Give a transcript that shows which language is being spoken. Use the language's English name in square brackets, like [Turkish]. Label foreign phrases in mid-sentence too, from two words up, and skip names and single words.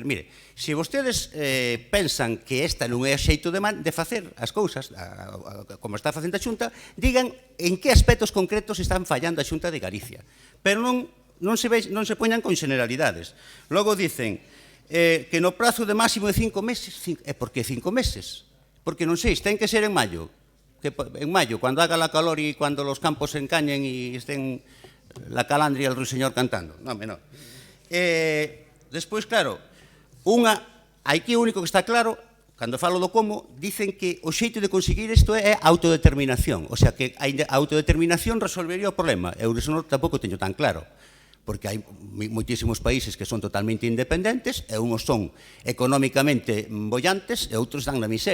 [Galician] Mire, se vostedes pensan que esta non é o xeito de facer as cousas, como está facendo a Xunta, digan en que aspectos concretos están fallando a Xunta de Galicia. Pero non se poñan con generalidades. Logo dicen que no prazo de máximo de 5 meses, e por que 5 meses? Porque non sei, ten que ser en maio. [Spanish] En mayo, cuando haga la calor y cuando los campos se encañen y estén la calandria y el ruiseñor cantando. No, no. [Galician] Despois, claro, aquí o único que está claro, cando falo do como, dicen que o xeito de conseguir isto é autodeterminación. [Spanish] O sea, [Galician] que a autodeterminación resolvería o problema. Eu iso tampouco teño tan claro, porque hai moitísimos países que son totalmente independentes, e uns son económicamente bollantes e outros dan na miseria.